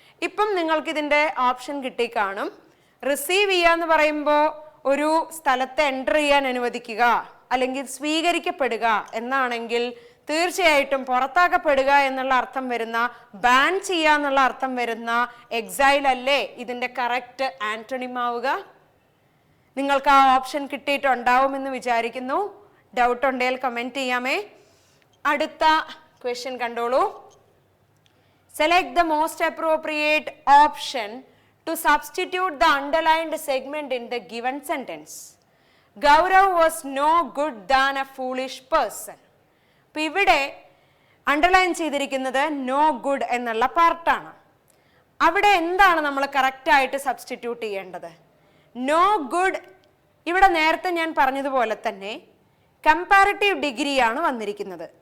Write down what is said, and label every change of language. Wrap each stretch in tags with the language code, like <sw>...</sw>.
<ml>ഇപ്പം നിങ്ങൾക്ക് ഇതിന്റെ ഓപ്ഷൻ കിട്ടിക്കാണും. റിസീവ് ചെയ്യുക എന്ന് പറയുമ്പോൾ ഒരു സ്ഥലത്ത് എൻ്റർ ചെയ്യാൻ അനുവദിക്കുക അല്ലെങ്കിൽ സ്വീകരിക്കപ്പെടുക എന്നാണെങ്കിൽ തീർച്ചയായിട്ടും പുറത്താക്കപ്പെടുക എന്നുള്ള അർത്ഥം വരുന്ന, ബാൻ ചെയ്യുക എന്നുള്ള അർത്ഥം വരുന്ന എക്സൈൽ അല്ലേ ഇതിന്റെ കറക്റ്റ് ആന്റണിം ആവുക? നിങ്ങൾക്ക് ആ ഓപ്ഷൻ കിട്ടിയിട്ടുണ്ടാവുമെന്ന് വിചാരിക്കുന്നു. ഡൗട്ട് ഉണ്ടെങ്കിൽ കമന്റ് ചെയ്യാമേ. അടുത്ത ക്വസ്റ്റ്യൻ കണ്ടോളൂ.</ml> <en>Select the most appropriate option to substitute the underlined segment in the given sentence. Gaurav was no good than a foolish person.</en> <ml>അപ്പോൾ ഇവിടെ അണ്ടർലൈൻ ചെയ്തിരിക്കുന്നത് നോ ഗുഡ് എന്നുള്ള പാർട്ടാണ്. അവിടെ എന്താണ് നമ്മൾ കറക്റ്റായിട്ട് സബ്സ്റ്റിറ്റ്യൂട്ട് ചെയ്യേണ്ടത്? നോ ഗുഡ് ഇവിടെ നേരത്തെ ഞാൻ പറഞ്ഞതുപോലെ കമ്പാരിറ്റീവ് ഡിഗ്രിയാണ് വന്നിരിക്കുന്നത്.</ml>